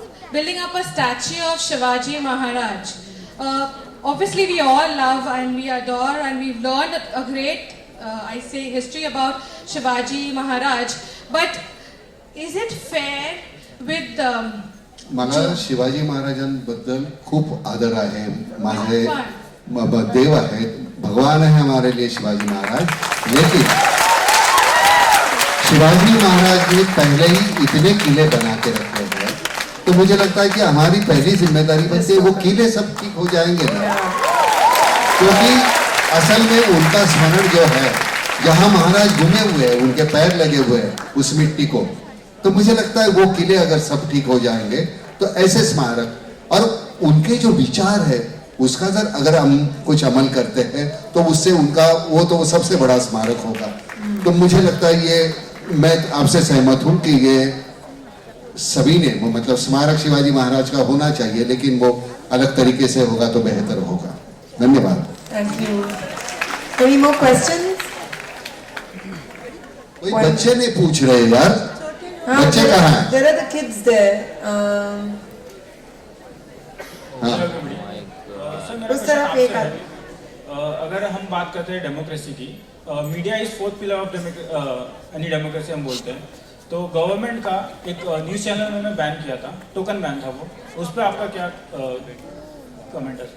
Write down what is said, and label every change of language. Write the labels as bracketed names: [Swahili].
[English] Building up a statue of Shivaji Maharaj. Obviously we all love and we adore and we've learned a great, history about Shivaji Maharaj. But is it fair with [Marathi] मला शिवाजी महाराजांबद्दल खूप आदर आहे. माझे देव आहेत, [Hindi] भगवान है हमारे लिए शिवाजी महाराज. लेकिन शिवाजी महाराज ने पहले ही इतने किले बना के रखे हैं, तो मुझे लगता है कि हमारी पहली जिम्मेदारी बनती है वो किले सब ठीक हो जाएंगे ना. क्योंकि असल में उनका स्मरण जो है, जहाँ महाराज घूमे हुए हैं, उनके पैर लगे हुए हैं उस मिट्टी को, तो मुझे लगता है वो किले अगर सब ठीक हो जाएंगे तो ऐसे स्मारक और उनके जो विचार है उसका अगर हम कुछ अमल करते हैं तो उससे उनका वो तो सबसे बड़ा स्मारक होगा. तो मुझे लगता है ये, मैं आपसे सहमत हूँ कि ये सभी ने मतलब स्मारक शिवाजी महाराज का होना चाहिए, लेकिन वो अलग तरीके से होगा तो बेहतर होगा. धन्यवाद. [English] Thank you. Any more questions? [Hindi] कोई बच्चे नहीं पूछ रहे यार. बच्चे कहाँ हैं? [English] There are the kids there. [Hindi] उस तरफ एक आदमी. अगर हम बात करते हैं डेमोक्रेसी की, [English] media is fourth pillar of any democracy [Hindi] हम बोलते हैं. तो गवर्नमेंट का एक न्यूज़ चैनल उन्होंने बैन किया था, टोकन बैन था वो. उस पर आपका क्या कमेंट है?